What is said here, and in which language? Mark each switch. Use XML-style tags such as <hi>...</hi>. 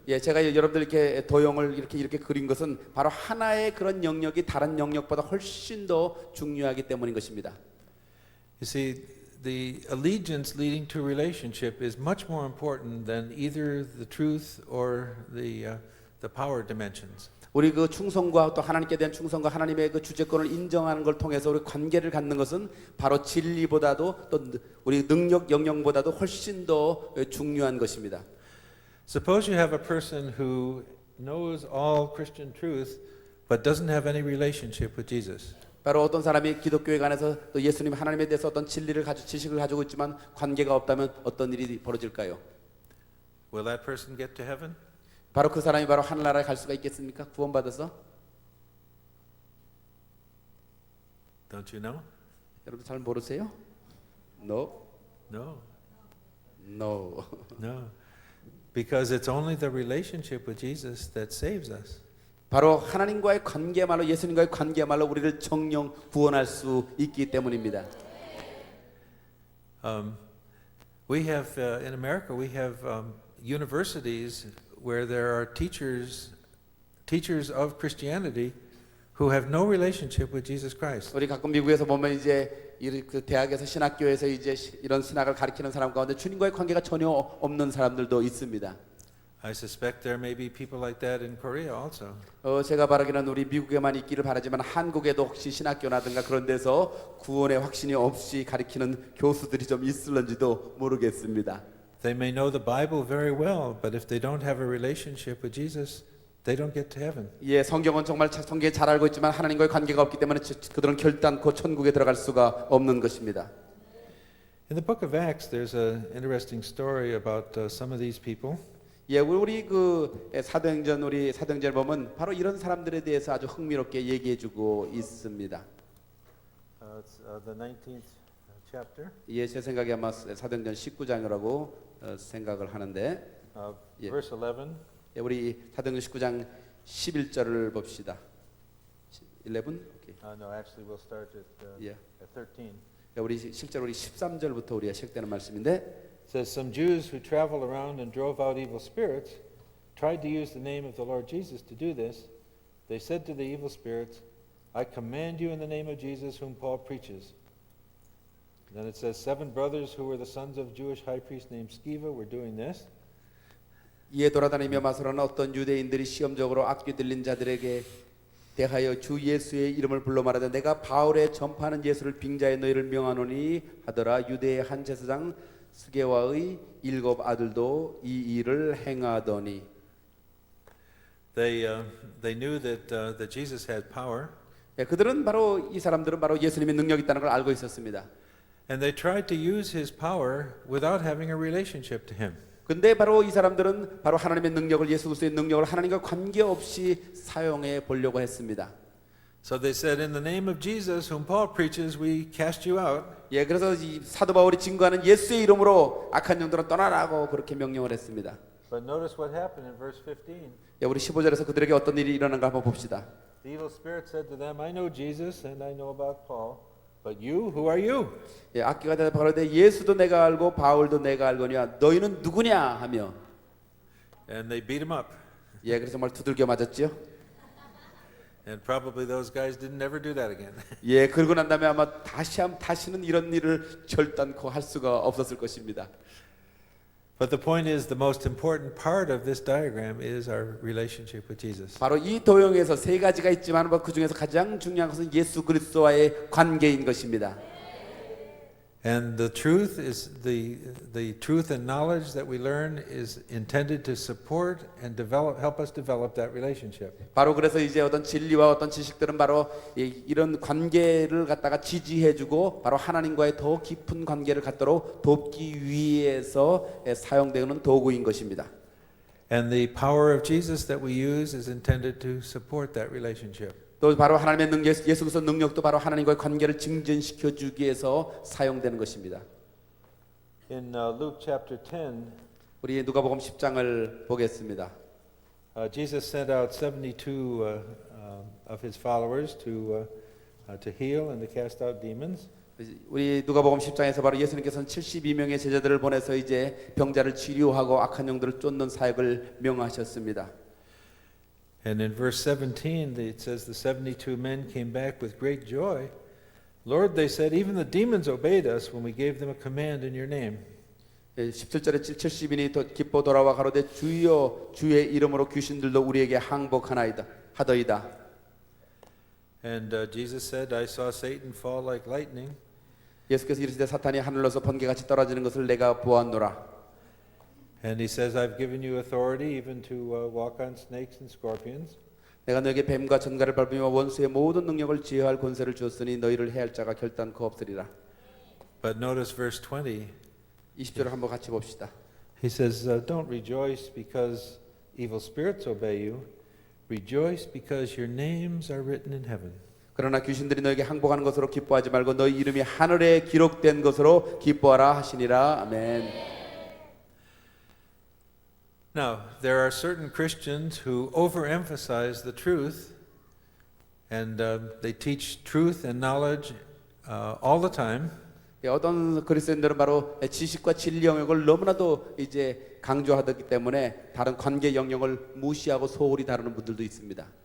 <ko>예, 제가 여러분들 이렇게 도형을 이렇게 그린 것은 바로 하나의 그런 영역이 다른 영역보다 훨씬 더 중요하기 때문인 것입니다.</ko> <en>You see, the allegiance leading to relationship is much more important than either the truth or the power dimensions.</en> <ko>우리 그 충성과 또 하나님께 대한 충성과 하나님의 그 주재권을 인정하는 걸 통해서 우리 관계를 갖는 것은 바로 진리보다도 또 우리 능력 영역보다도 훨씬 더 중요한 것입니다.</ko> <en>Suppose you have a person who knows all Christian truth but doesn't have any relationship with Jesus.</en> <ko>바로 어떤 사람이 기독교에 관해서 또 예수님 하나님에 대해서 어떤 지식을 가지고 있지만 관계가 없다면 어떤 일이 벌어질까요?</ko> <en>Will that person get to heaven?</en> <ko>바로 그 사람이 바로 하늘나라에 갈 수가 있겠습니까? 구원받아서?</ko> <en>Don't you know?</en> <ko>여러분 잘 모르세요?</ko> <en>No. No. No. No. Because it's only the relationship with Jesus that saves us.</en> <ko>바로 하나님과의 관계야말로 예수님과의 관계야말로 우리를 정령 구원할 수 있기 때문입니다.</ko> <en>We have in America we have universities where there are teachers of Christianity who have no relationship with Jesus Christ.</en> <ko>우리 가끔 미국에서 보면 이제 그 대학에서 신학교에서 이제 이런 신학을 가르치는 사람 가운데 주님과의 관계가 전혀 없는 사람들도 있습니다.</ko> <en>I suspect there may be people like that in Korea also.</en> <ko>제가 바라기는 우리 미국에만 있기를 바라지만 한국에도 혹시 신학교라든가 그런 데서 구원의 확신이 없이 가르치는 교수들이 좀 있을런지도 모르겠습니다.</ko> <en>They may know the Bible very well, but if they don't have a relationship with Jesus, they don't get to heaven.</en> <ko>예, 성경은 정말 성경에 잘 알고 있지만 하나님과의 관계가 없기 때문에 그들은 결단코 천국에 들어갈 수가 없는 것입니다.</ko> <en>In the book of Acts, there's an interesting story about some of these people.</en> <ko>예, 우리 그 사도행전을 보면 바로 이런 사람들에 대해서 아주 흥미롭게 얘기해주고 있습니다.</ko> <en>It's the 19th chapter.</en> <ko>예, 제 생각에 아마 사도행전 19장이라고 생각을 하는데, 예.</ko> <en>Verse 11.</en> <ko>예, 우리 사도행전 19장 11절을 봅시다. 11? 오케이.</ko> <en>No, actually, we'll start at 13.</en> <ko>예, 우리 실제로 우리 13절부터 우리가 시작되는 말씀인데.</ko> <en>It says, some Jews who traveled around and drove out evil spirits tried to use the name of the Lord Jesus to do this. They said to the evil spirits, I command you in the name of Jesus whom Paul preaches. And then it says, 7 brothers who were the sons of a Jewish high priest named Sceva were doing this.</en> <ko>이에 돌아다니며 마소로는 어떤 유대인들이 시험적으로 악귀 들린 자들에게 대하여 주 예수의 이름을 불러 말하되 내가 바울의 전파하는 예수를 빙자해 너희를 명하노니 하더라. 유대의 한 제사장 스게와의 7 아들도 이 일을 행하더니.</ko> <en>They knew that Jesus had power.</en> <ko>예, 그들은 바로 이 사람들은 바로 예수님의 능력이 있다는 걸 알고 있었습니다.</ko> <en>And they tried to use his power without having a relationship to him.</en> <ko>근데 바로 이 사람들은 바로 하나님의 능력을 예수 그리스도의 능력을 하나님과 관계없이 사용해 보려고 했습니다.</ko> <en>So they said, in the name of Jesus, whom Paul preaches, we cast you out.</en> <ko>예, 그래서 이 사도 바울이 증거하는 예수의 이름으로 악한 영들은 떠나라고 그렇게 명령을 했습니다.</ko> <en>But notice what happened in verse 15.</en> <ko>예, 우리 15절에서 그들에게 어떤 일이 일어난가 한번 봅시다.</ko> <en>The evil spirit said to them, I know Jesus and I know about Paul, but you, who are you?</en> <ko>예, 악기가 대답하되 바로되 예수도 내가 알고 바울도 내가 알거니와 너희는 누구냐 하며</ko> <en>And they beat him up.</en> <ko>예, 그래서 정말 두들겨 맞았지요.</ko> <en>And probably those guys didn't ever do that again.</en> <ko>예, 그러고 난 다음에 아마 다시는 이런 일을 결단코 할 수가 없었을 것입니다.</ko> <en>But the point is, the most important part of this diagram is our relationship with Jesus.</en> <ko>바로 이 도형에서 세 가지가 있지만 그 중에서 가장 중요한 것은 예수 그리스도와의 관계인 것입니다.</ko> <en>And the truth is the truth and knowledge that we learn is intended to support and help us develop that relationship.</en> <ko>바로 그래서 이제 어떤 진리와 어떤 지식들은 바로 이런 관계를 갖다가 지지해주고 바로 하나님과의 더 깊은 관계를 갖도록 돕기 위해서 사용되는 도구인 것입니다.</ko> <en>And the power of Jesus that we use is intended to support that relationship.</en> <ko>또 바로 하나님의 능력, 예수 그리스도 능력도 바로 하나님과의 관계를 증진시켜 주기 위해서 사용되는 것입니다.</ko> <en>In Luke chapter 10,</en> <ko>우리 누가복음 10장을 보겠습니다.</ko> <en>Jesus sent out 72 of his followers to heal and to cast out demons.</en> <ko>우리 누가복음 10장에서 바로 예수님께서는 72명의 제자들을 보내서 이제 병자를 치료하고 악한 영들을 쫓는 사역을 명하셨습니다.</ko> <en>And in verse 17 it says the 72 men came back with great joy. Lord, they said, even the demons obeyed us when we gave them a command in your name.</en> <ko>17절에 70인이 기뻐 돌아와 가로되 주여 주의 이름으로 귀신들도 우리에게 항복하나이다 하더이다.</ko> <en>And Jesus said, I saw Satan fall like lightning.</en> <ko>예수께서 이르시되 사탄이 하늘로서 번개같이 떨어지는 것을 내가 보았노라.</ko> <en>And he says, I've given you authority even to walk on snakes and scorpions.</en> <ko>내가 너에게 뱀과 전갈을 밟으며 원수의 모든 능력을 제어할 권세를 주었으니 너희를 해할 자가 결단코 없으리라.</ko> <en>But notice verse 20.</en> <ko>20절을 한번 같이 봅시다.</ko> <en>He says, don't rejoice because evil spirits obey you. Rejoice because your names are written in heaven.</en> <ko>그러나 귀신들이 너에게 항복하는 것으로 기뻐하지 말고 너희 이름이 하늘에 기록된 것으로 기뻐하라 하시니라. 아멘.</ko> <en>Now, there are certain Christians who overemphasize the truth and they teach truth and knowledge all the time.</en> <ko>어떤 그리스도인들은 바로 지식과 진리 영역을 너무나도 이제 강조하기 때문에 다른 관계 영역을 무시하고 소홀히 다루는 분들도 있습니다.</ko>